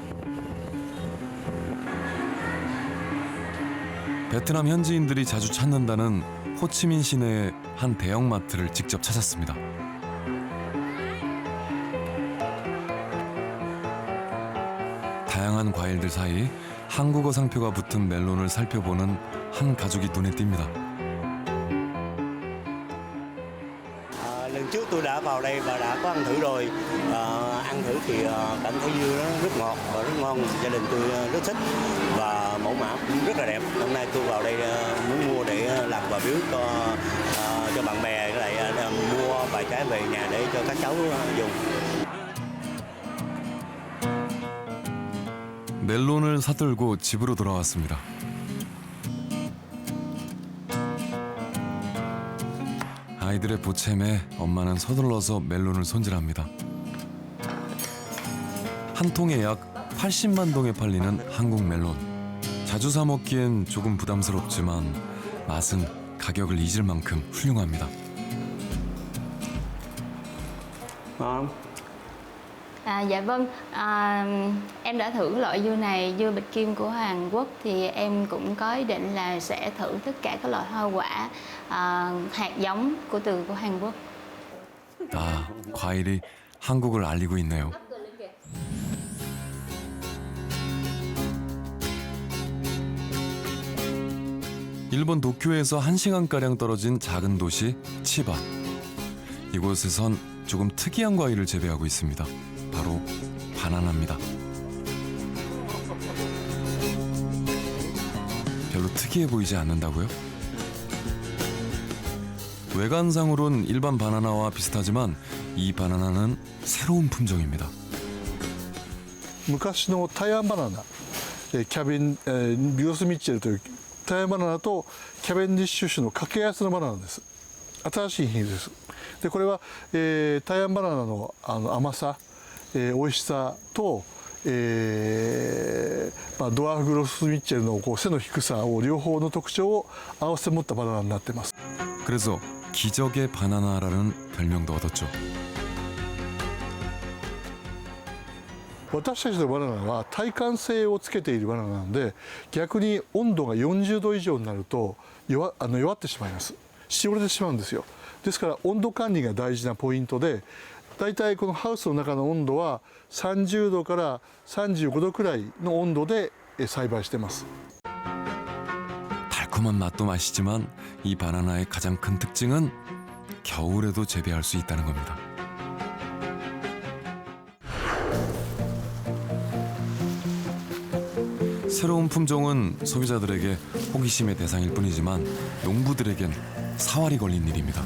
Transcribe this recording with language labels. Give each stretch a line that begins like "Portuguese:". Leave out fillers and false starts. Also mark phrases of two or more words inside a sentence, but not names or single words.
Korean: 베트남 현지인들이 자주 찾는다는 호치민 시내의 한 대형마트를 직접 찾았습니다. 다양한 과일들 사이 한국어 상표가 붙은 멜론을 살펴보는 한 가족이 눈에 띕니다.
Vietnamese: Lần trước tôi đã vào đây và đã có ăn thử rồi. Ăn thử thì cảm thấy dưa nó rất ngọt và rất ngon. Gia đình tôi rất thích và mẫu mã cũng rất là đẹp. Hôm nay tôi vào đây muốn mua để làm quà biếu cho bạn bè, lại mua vài trái về nhà để cho các cháu dùng.
Korean: 멜론을 사들고 집으로 돌아왔습니다. 아이들의 보챔에 엄마는 서둘러서 멜론을 손질합니다. 한 통에 약 80만 동에 팔리는 한국 멜론. 자주 사 먹기엔 조금 부담스럽지만 맛은 가격을 잊을 만큼 훌륭합니다.
Vietnamese: Dạ vâng, em đã thử loại dưa này, dưa bịch kim của Hàn Quốc thì em cũng có ý định là sẽ thử tất cả các loại hoa quả hạt giống của Hàn Quốc.
Korean: 아, 과일이 한국을 알리고 있네요. 일본 도쿄에서 1시간가량 떨어진 작은 도시 치바. 이곳에선 조금 특이한 과일을 재배하고 있습니다. 바로 바나나입니다. 별로 특이해 보이지 않는다고요? 외관상으론 일반 바나나와 비슷하지만 이 바나나는 새로운 품종입니다.
Japanese: 昔の台湾バナナ、ビオスミッチェルという台湾バナナとキャベンディッシュ種の掛け合わせのバナナです。新しい品種です。でこれは、台湾バナナの甘さ、美味しさと、ドワーフグロスミッチェルの背の低さを両方の特徴を合わせて持ったバナナになっています。
Korean: 그래서 기적의 바나나라는 별명도 얻었죠.
Japanese: 私たちのバナナは耐寒性をつけているバナナなので逆に温度が40度以上になると弱ってしまいます。しおれてしまうんですよ。ですから温度管理が大事なポイントでだいたいこのハウスの中の温度は30度から35度くらいの温度で栽培しています。
Korean: 달콤한 맛도 맛이지만 이 바나나의 가장 큰 특징은 겨울에도 재배할 수 있다는 겁니다. 새로운 품종은 소비자들에게 호기심의 대상일 뿐이지만 농부들에겐 사활이 걸린 일입니다.